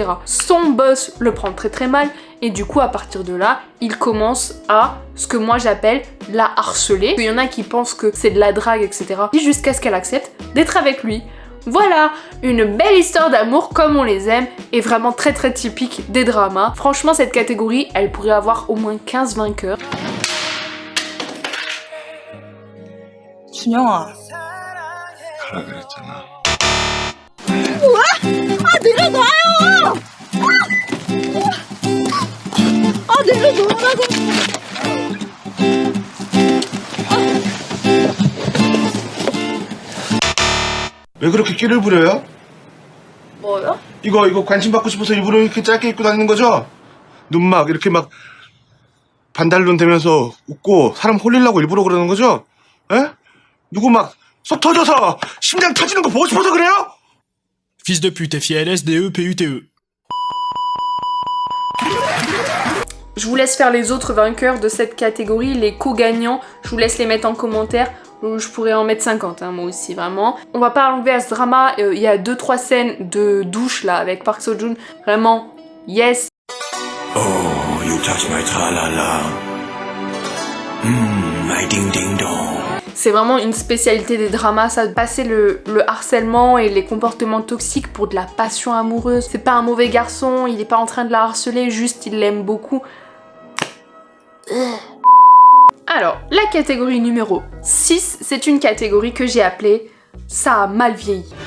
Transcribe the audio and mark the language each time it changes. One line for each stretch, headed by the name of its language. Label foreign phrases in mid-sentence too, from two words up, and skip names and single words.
French: Son boss le prend très très mal. Et du coup, à partir de là, il commence à, ce que moi j'appelle, la harceler. Il y en a qui pensent que c'est de la drague, etc. Jusqu'à ce qu'elle accepte d'être avec lui. Voilà, une belle histoire d'amour comme on les aime, et vraiment très très typique des dramas. Franchement, cette catégorie, elle pourrait avoir au moins 15 vainqueurs.
Korean: 준영아. 가라 그랬잖아. 내려놔요! 내려놓으라고! 왜 그렇게 끼를 부려요? 뭐요? 이거 관심 받고 싶어서 일부러 이렇게 짧게 입고 다니는 거죠? 눈 막 이렇게 막 반달눈 되면서 웃고 사람 홀리려고 일부러 그러는 거죠? 에? 누구 막 속 터져서 심장 터지는 거 보고 싶어서 그래요?
French: Fils de pute, FILSDE PUTE. Je vous laisse faire les autres vainqueurs de cette catégorie, les co-gagnants, je vous laisse les mettre en commentaire. Je pourrais en mettre 50, hein, moi aussi, vraiment. On va pas enlever à ce drama, il y a 2-3 scènes de douche, là, avec Park Seo-joon. Vraiment, yes.
English: Oh, you touch my tra-la-la. My ding-ding-dong.
French: C'est vraiment une spécialité des dramas, ça, de passer le harcèlement et les comportements toxiques pour de la passion amoureuse. C'est pas un mauvais garçon, il est pas en train de la harceler, juste il l'aime beaucoup. Alors, la catégorie numéro 6, c'est une catégorie que j'ai appelée « Ça a mal vieilli ».